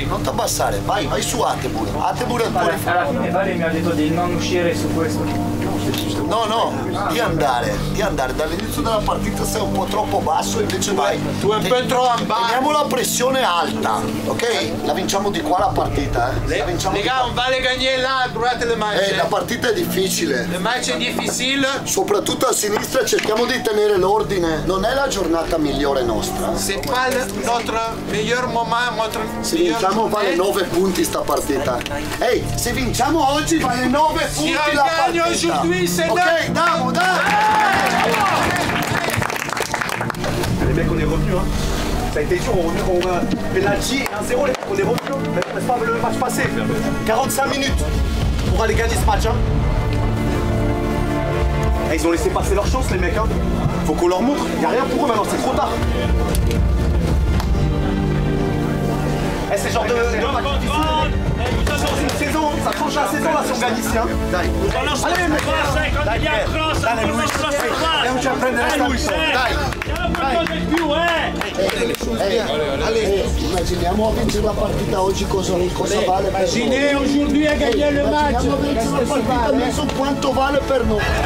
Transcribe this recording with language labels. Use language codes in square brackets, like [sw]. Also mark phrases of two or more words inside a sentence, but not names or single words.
[it] Non ti abbassare, vai su Atebure. Atebure è pure. Alla fine Vale mi ha detto di non uscire su questo. No, di andare. Dall'inizio della partita sei un po' troppo basso, invece vai. Tu un po' troppo basso. Teniamo la pressione alta, ok? La vinciamo di qua la partita, [fr] Les gars, on va les gagner là, à droite le match. [it] La partita è difficile. [fr] Le match [it] è difficile. Soprattutto a sinistra cerchiamo di tenere l'ordine. Non è la giornata migliore nostra. [fr] C'est pas notre meilleur moment, notre [it] Se vinciamo vale 9 punti sta partita. Ehi, se vinciamo oggi vale 9 punti la partita. [fr] Aujourd'hui, c'est [it] ok, dai! [fr] Les mecs, on est revenus. Ça a été dur, on a penalty 1-0, les mecs, on est revenus. Mais on laisse pas le match passer. 45 minutes pour aller gagner ce match. Et ils ont laissé passer leur chance, les mecs. Faut qu'on leur montre. Il n'y a rien pour eux maintenant, c'est trop tard. C'est genre de dans une saison, ça change la saison là si on gagne ici. Allez mec, Allez, [it] immaginiamo vincere la partita oggi cosa vale per noi. [fr] Imaginez aujourd'hui à gagner le match. [it] Immaginiamo vincere la partita adesso quanto vale per noi.